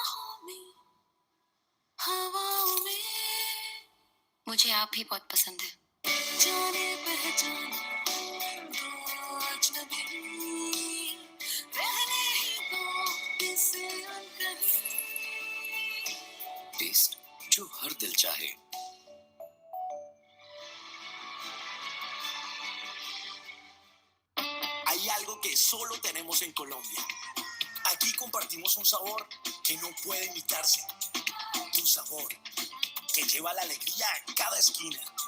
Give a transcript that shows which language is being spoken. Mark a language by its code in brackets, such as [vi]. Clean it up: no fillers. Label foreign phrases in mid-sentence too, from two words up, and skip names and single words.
[hi] हवाओं में मुझे आप ही बहुत पसंद है। जाने पहचाने दो अजनबी, रहने ही दो इसे अनकही। टेस्ट जो हर दिल चाहे। [es] Hay algo que solo tenemos en Colombia. Aquí compartimos un sabor que no puede imitarse. Un sabor que lleva la alegría a cada esquina.